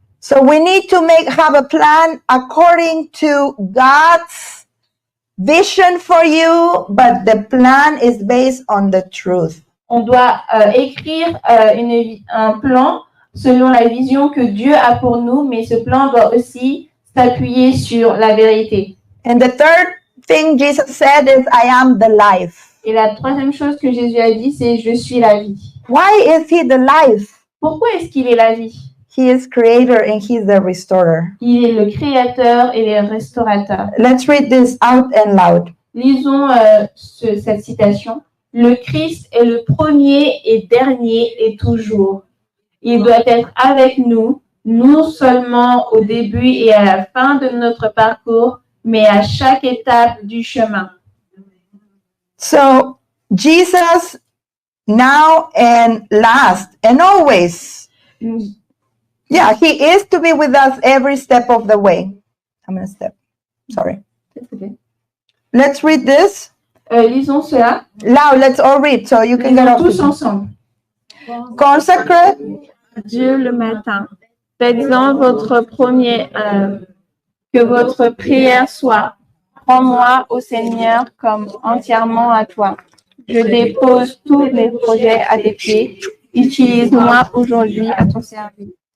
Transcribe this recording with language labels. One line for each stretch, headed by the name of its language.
English: So we need to have a plan according to God's vision for you, but the plan is based on the truth.
French: On doit écrire un plan selon la vision que Dieu a pour nous, mais ce plan doit aussi s'appuyer sur la vérité.
English: And the third thing Jesus said is, "I am the life."
French: Et la troisième chose que Jésus a dit, c'est « Je suis la vie
English: Why is He the life? ».
French: Pourquoi est-ce qu'il est la vie?
English: He is creator and He's the restorer.
French: Il est le créateur et le restaurateur.
English: Let's read this out and loud.
French: Lisons cette citation. Le Christ est le premier et dernier et toujours. Il doit être avec nous, non seulement au début et à la fin de notre parcours, mais à chaque étape du chemin.
English: So Jesus now and last and always. Yeah, He is to be with us every step of the way. I'm going to step. Sorry. Let's read this.
French: Lisons cela.
English: Loud, let's all read so you can get
French: Lisons
English: off.
French: tous ensemble.
English: Consecrate
French: Dieu le matin. Faites-en votre premier œuvre. Que votre prière soit: prends-moi, ô Seigneur, comme entièrement à toi. Je dépose tous mes projets à tes pieds. Utilise-moi aujourd'hui à ton service.